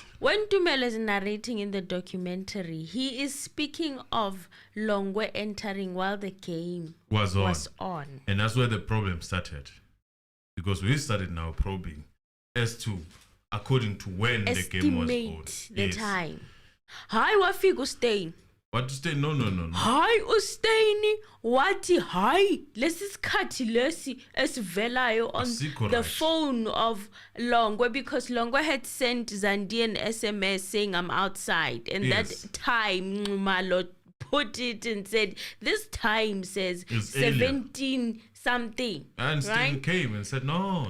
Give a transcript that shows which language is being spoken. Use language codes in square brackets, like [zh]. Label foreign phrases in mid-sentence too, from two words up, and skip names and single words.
[en] When Tumelo is narrating in the documentary, he is speaking of Longwe entering while the game was on. And that's where the problem started. Because we started now probing as to, according to when the game was on. The time. Hi, wafika Steyn. What to say? No. Hi, [ss] uSteyn. Wati hi. Lesi sikhathi lesi esivelayo [en] on the phone of Longwe, because Longwe had sent Zandi an SMS saying I'm outside, and that time Khumalo put it and said this time says it's 17 something. And Steyn came and said no.